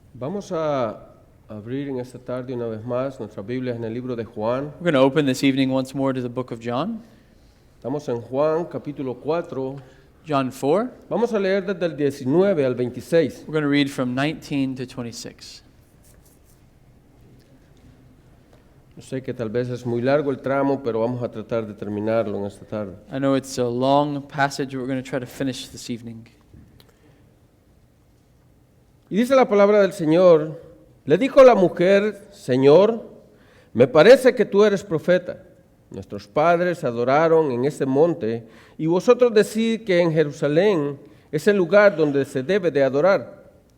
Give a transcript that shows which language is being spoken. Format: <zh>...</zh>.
<es>Vamos a abrir en esta tarde una vez más nuestras Biblias en el libro de Juan.</es> <en>We're going to open this evening once more to the book of John,</en> <es>Estamos en Juan capítulo 4.</es> <en>John 4.</en> <es>Vamos a leer desde el 19 al 26.</es> <en>We're going to read from 19 to 26.</en> <es>Yo sé que tal vez es muy largo el tramo, pero vamos a tratar de terminarlo en esta tarde.</es> <en>I know it's a long passage, but we're going to try to finish this evening.</en> <es>Y dice la palabra del Señor, le dijo la mujer, Señor, me parece que tú eres profeta. Nuestros padres adoraron en este monte, y vosotros decís que en Jerusalén es el lugar donde se debe de adorar.</es>